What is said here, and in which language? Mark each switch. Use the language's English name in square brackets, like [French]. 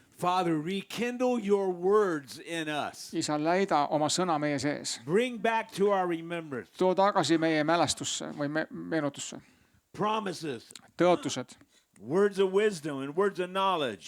[English] Father, rekindle your words in us. [Estonian] isa, läida oma sõna meie sees. [English] Bring back to our remembrance [Estonian] too tagasi meie mälestusse või meenutusse. [English] promises, [Estonian] tõotused, [English] words of wisdom and words of knowledge,